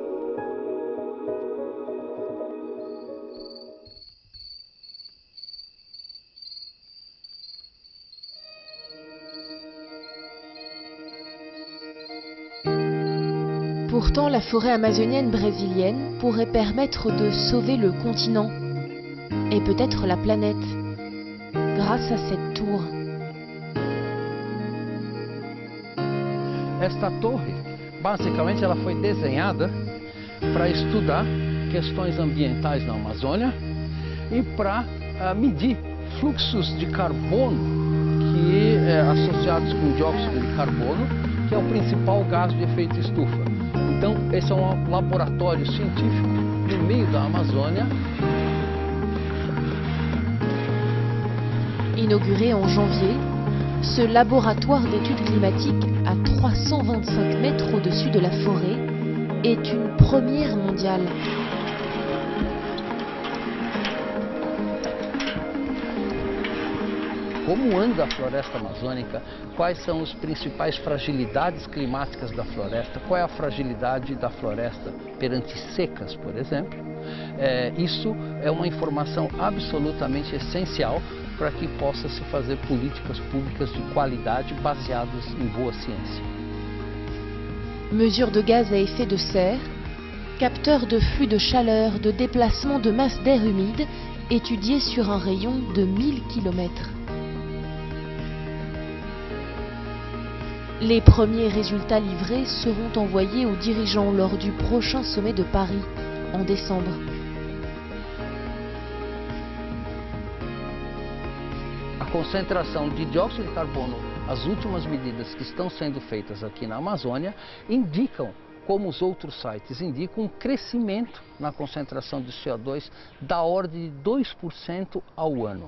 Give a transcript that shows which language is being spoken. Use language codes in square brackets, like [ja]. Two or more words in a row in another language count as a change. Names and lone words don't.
[fr] Pourtant, la forêt amazonienne brésilienne pourrait permettre de sauver le continent et peut-être la planète grâce à cette tour. [pt] Esta torre, basicamente, ela foi desenhada para estudar questões ambientais na Amazônia e para medir fluxos de carbono que associados com dióxido de carbono, que é o principal gás de efeito estufa. Então, esse é um laboratório científico no meio da Amazônia. [fr] Inauguré en janvier, ce laboratoire d'études climatiques à 325 mètres au-dessus de la forêt est une première mondiale. [pt] Como anda a floresta amazônica, quais são as principais fragilidades climáticas da floresta, qual é a fragilidade da floresta perante secas, por exemplo. Isso é uma informação absolutamente essencial para que possa se fazer políticas públicas de qualidade baseadas em boa ciência. [fr] Mesures de gaz à effet de serre, capteurs de flux de chaleur, de déplacement de masse d'air humide, étudiés sur un rayon de 1000 km. Les premiers résultats livrés seront envoyés aux dirigeants lors du prochain sommet de Paris, en décembre. [pt] A concentração de dióxido de carbono, as últimas medidas que estão sendo feitas aqui na Amazônia, indicam, como os outros sites indicam, um crescimento na concentração de CO2 da ordem de 2% ao ano.